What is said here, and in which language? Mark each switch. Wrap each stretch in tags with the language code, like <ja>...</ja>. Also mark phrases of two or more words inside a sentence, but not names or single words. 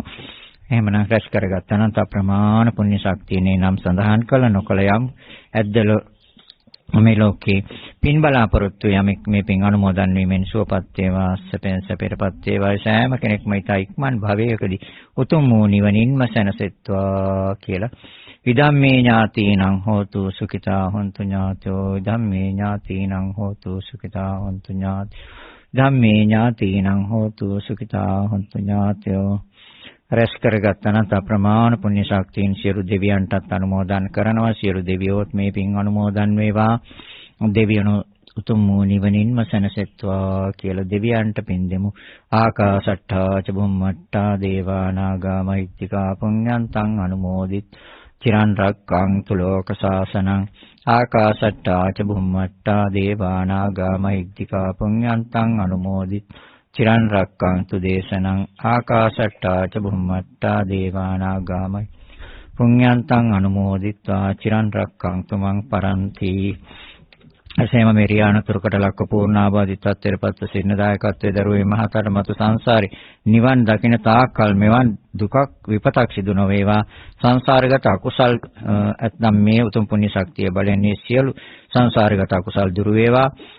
<si>එහෙමනම් රැස් කරගත් අනන්ත ප්‍රමාණ පුණ්‍ය ශක්තියනේ නම් සඳහන් කළ නොකල යම් ඇද්දල මේ ලෝකේ පින් බලාපොරොත්තු යමෙක් මේ පින් අනුමෝදන් වීමෙන් සුවපත් වේවා. සැපෙන් සැපයටපත් වේවා. සෑම කෙනෙක්ම ඊට ඉක්මන් භවයකදී උතුම් වූ නිවනින්ම සැනසෙත්වා කියලා</si> <pi>ඉදම්මේ ඥාතීනං හෝතු සුඛිතා හොන්තු ඥාතයෝ. ඉදම්මේ ඥාතීනං හෝතු සුඛිතා හොන්තු ඥාතයෝ. ධම්මේ ඥාතීනං හෝතු සුඛිතා හොන්තු ඥාතයෝ.</pi> <si>රැස් කරගත් අනන්ත ප්‍රමාණ පුණ්‍ය ශක්තියින් සියලු දෙවියන්ටත් අනුමෝදන් කරනවා. සියලු දෙවියෝත් මේ පින් අනුමෝදන් වේවා. දෙවියන්ෝ උතුම් වූ නිවනින්ම සැනසෙත්වා කියලා දෙවියන්ට පින් දෙමු.</si> <pi>ආකාශට්ඨා ච බුම්මට්ඨා දේවා නාග මහිත්‍තිකා පුඤ්ඤන්තං අනුමෝදිත චිරන් රක්ඛන්තු ලෝක සාසනං. ආකාශට්ඨා ච බුම්මට්ඨා දේවා නාග මහිත්‍තිකා පුඤ්ඤන්තං අනුමෝදිත චිරන් රක්ඛන්තු දේශනං. ආකාශට්ඨා ච බුම්මට්ඨා දේවා නාග පුඤ්ඤන්තං අනුමෝදිත්වා චිරන් රක්ඛන්තු මං පරන්ති.</pi> <si>එසේම මේ රියානතුරකට ලක්ව පූර්ණාබාධිත තත්ත්වයටපත් සිටින දායකත්වයේ දරුවේ මහතර මතු සංසාරේ නිවන් දකින තාක්කල් මෙවන් දුකක් විපතක් සිදු නොවේවා. සංසාරගත අකුසල් ඇතනම් මේ උතුම් පුණ්‍ය ශක්තිය බලයෙන් මේ සියලු සංසාරගත අකුසල් දුරු වේවා.</si>